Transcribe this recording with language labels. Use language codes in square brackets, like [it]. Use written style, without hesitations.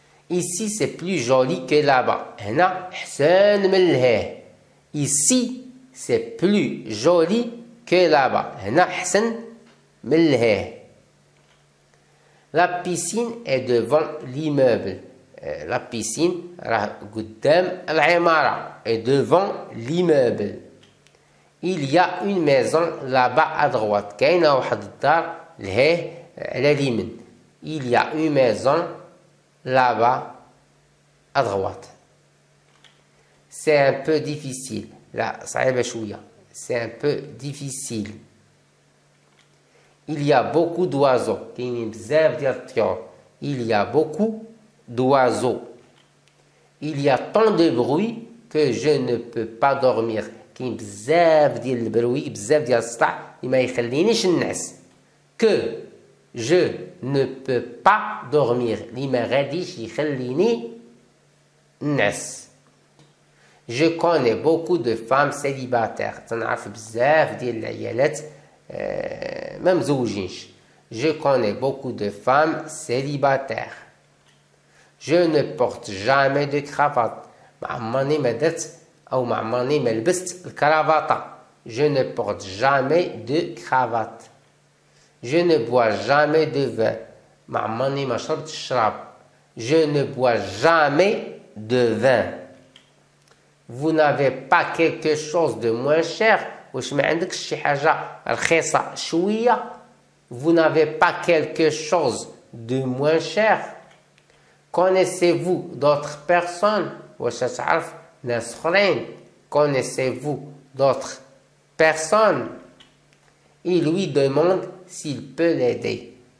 [fr] Ici c'est plus joli que là-bas. [ar] هنا حسن من لهيه. [fr] Ici c'est plus joli que là-bas. [ar] هنا حسن من لهيه. [fr] La piscine est devant l'immeuble. La piscine [ar] راه قدام العمارة. [fr] est devant l'immeuble. Il y a une maison là-bas à droite. [ar] كاينة واحد الدار لهيه على اليمين. [fr] Il y a une maison là-bas à droite. C'est un peu difficile. [ar] لا صعيبة شوية. [fr] C'est un peu difficile. Il y a beaucoup d'oiseaux. [ar] كاينين بزاف ديال الطيور. [fr] Il y a beaucoup d'oiseaux. Il y a tant de bruit que je ne peux pas dormir. [ar] كاين بزاف ديال البروي بزاف ديال الصداع اللي ما يخلينيش ننعس. [fr] Que je ne peux pas dormir. [ar] اللي ما غاديش يخليني ننعس. [fr] Je connais beaucoup de femmes célibataires. [ar] تنعرف بزاف ديال العيالات ما مزوجينش. [fr] Je connais beaucoup de femmes célibataires. Je ne porte jamais de cravate. [ar] ما عمرني ما درت أو ما عمرني ما لبست الكرافطة. [fr] Je ne porte jamais de cravate. Je ne bois jamais de vin. [ar] ما عمرني ما شربت الشراب. [fr] Je ne bois jamais de vin. Vous n'avez pas quelque chose de moins cher. [ar] واش ما عندكش شي حاجة رخيصة شوية. [fr] Vous n'avez pas quelque chose de moins cher. Connaissez-vous d'autres personnes? [ar] واش تعرف ناس اخرين. [fr] Connaissez-vous d'autres personnes? Il lui demande s'il peut l'aider.